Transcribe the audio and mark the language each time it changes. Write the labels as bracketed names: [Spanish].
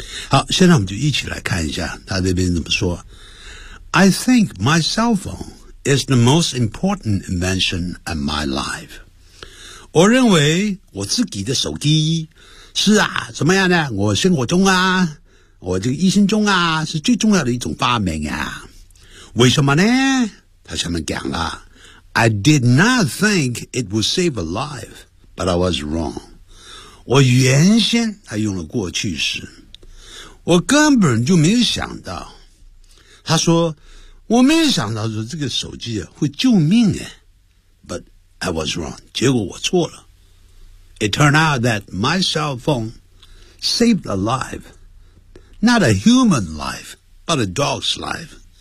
[Chinese] 好，现在我们就一起来看一下他这边怎么说。 [English] I think my cell phone is the most important invention in my life. [Chinese] 我认为我自己的手机是啊，怎么样呢？我生活中啊，我这个一生中啊，是最重要的一种发明啊。为什么呢？他下面讲了 [English] ，I did not think it would save a life. But I was wrong. [Chinese] 我原先还用了过去式。我根本就没有想到。他说我没有想到说这个手机会救命啊。 [English] But I was wrong. [Chinese] 结果我错了。 [English] It turned out that my cell phone saved a life. Not a human life, but a dog's life.